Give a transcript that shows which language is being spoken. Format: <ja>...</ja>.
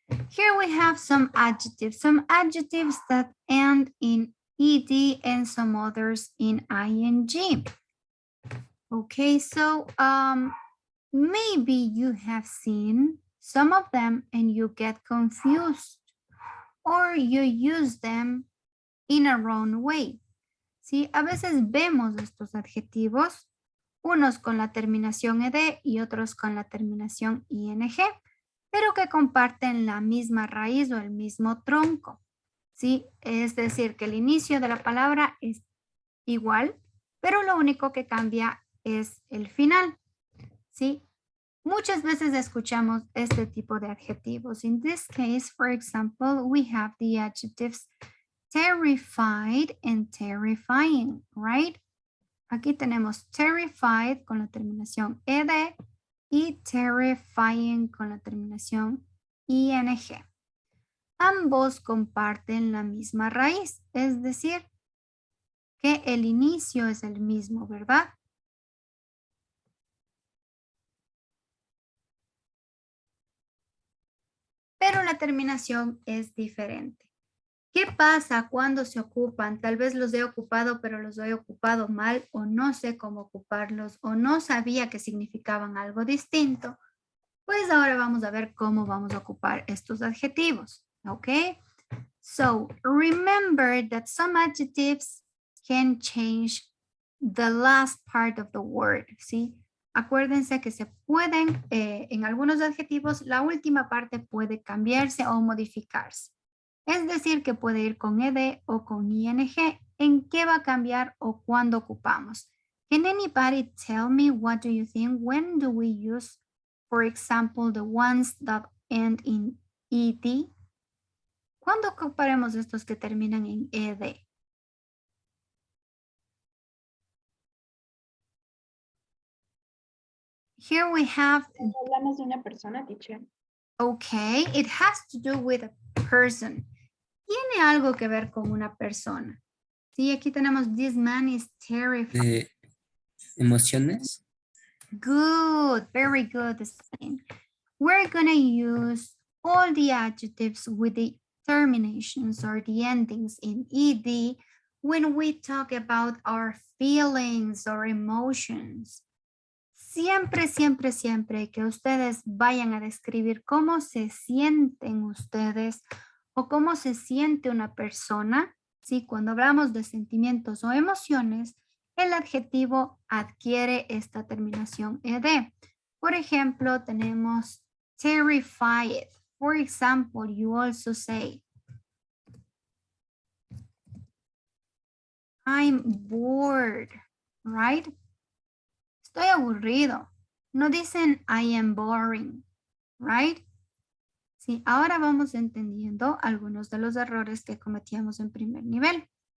<en>Here we have some adjectives that end in ed and some others in ing. Okay, so maybe you have seen some of them and you get confused or you use them in a wrong way.</en> <es>¿Sí? A veces vemos estos adjetivos, unos con la terminación ed y otros con la terminación ing, pero que comparten la misma raíz o el mismo tronco. ¿Sí? Es decir, que el inicio de la palabra es igual, pero lo único que cambia es el final. ¿Sí? Muchas veces escuchamos este tipo de adjetivos.</es> <en>In this case, for example, we have the adjectives terrified and terrifying, right?</en> <es>Aquí tenemos terrified con la terminación ed y terrifying con la terminación ing. Ambos comparten la misma raíz, es decir, que el inicio es el mismo, ¿verdad? Pero la terminación es diferente. ¿Qué pasa cuando se ocupan? Tal vez los he ocupado, pero los he ocupado mal o no sé cómo ocuparlos o no sabía que significaban algo distinto. Pues ahora vamos a ver cómo vamos a ocupar estos adjetivos. ¿Ok?</es> <en>So, remember that some adjectives can change the last part of the word.</en> <es>¿Sí? Acuérdense que se pueden, en algunos adjetivos, la última parte puede cambiarse o modificarse. Es decir, que puede ir con ed o con ing. ¿En qué va a cambiar o cuándo ocupamos?</es> <en>Can anybody tell me what do you think? When do we use, for example, the ones that end in ed?</en> <es>¿Cuándo ocuparemos estos que terminan en ed?</es> <en>Here we have,</en> <es>Hablamos de una persona, teacher.</es> <en>okay, it has to do with a person.</en> <es>Tiene algo que ver con una persona. Sí, aquí tenemos</es> <en>this man is terrified.</en> <es>De emociones.</es> <en>Good, very good. Spain. We're gonna use all the adjectives with the terminations or the endings in ed when we talk about our feelings or emotions.</en> <es>Siempre, siempre, siempre que ustedes vayan a describir cómo se sienten ustedes o cómo se siente una persona, ¿sí? Cuando hablamos de sentimientos o emociones, el adjetivo adquiere esta terminación ed. Por ejemplo, tenemos terrified.</es> <en>For example, you also say, I'm bored, right?</en> <es>Estoy aburrido. No dicen</es> <en>I am boring, right?</en> <es>Sí, ahora vamos entendiendo algunos de los errores que cometíamos en primer nivel.</es>